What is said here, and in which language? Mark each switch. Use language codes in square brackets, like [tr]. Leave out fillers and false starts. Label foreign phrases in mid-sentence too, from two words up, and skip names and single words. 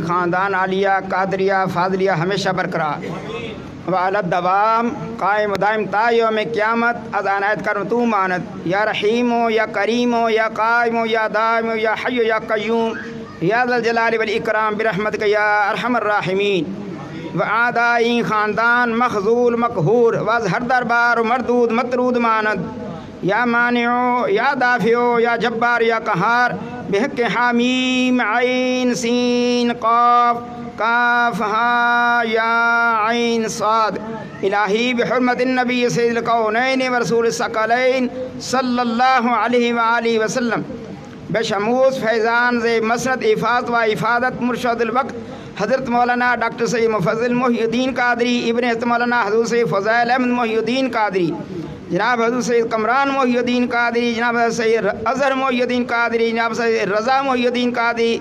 [fa] خاندان عالیہ قادریہ فاضلیہ ہمیشہ برقرار وعلی الدوام قائم دائم تا یوم قیامت از عنایت کرم تو مانت، [ar] یا رحیم ہو یا کریم ہو یا قائم ہو یا دائم ہو یا حی یا قیوم یا ذا الجلال والاکرام برحمتک یا ارحم الراحمین، [fa] و اعدائی خاندان مخذول مقہور واز ہر دربار و مردود مطرود ماند، [ar] یا مانع یا دافع یا جبار یا قہار [fa] بحق حامیم عین سین قاف کاف ہا یا عین صاد، الہی بحرمت [ar] النبی سید الکونین ورسول الثقلین صلی اللہ علیہ وآلہ وسلم، [fa] بشموس فیضان ز مسرت افاظت و افادت مرشد الوقت حضرت مولانا ڈاکٹر سید مفضل محی الدین قادری ابن حضرت مولانا حضور سید فضیل احمد محی الدین قادری، جناب حضور سید کمران محی الدین قادری، جناب حضور سید اظہر محی الدین قادری، جناب سید رضا محی الدین قادری،